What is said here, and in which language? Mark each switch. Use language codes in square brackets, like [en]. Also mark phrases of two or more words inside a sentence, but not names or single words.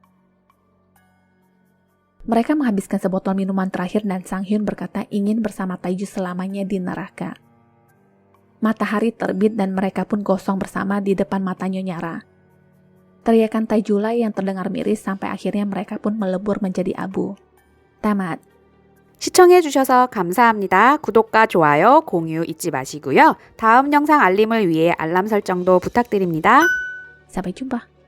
[id] Mereka menghabiskan sebotol minuman terakhir dan Sang Hyun berkata ingin bersama Taiju selamanya di neraka. Matahari terbit dan mereka pun gosong bersama di depan mata Nyonya Ra. Teriakan Taiju lah yang terdengar miris sampai akhirnya mereka pun melebur menjadi abu. Tamat. [ko] 시청해주셔서 감사합니다. 구독과 좋아요, 공유 잊지 마시고요. 다음 영상 알림을 위해 알람 설정도 부탁드립니다. [id] Sampai jumpa.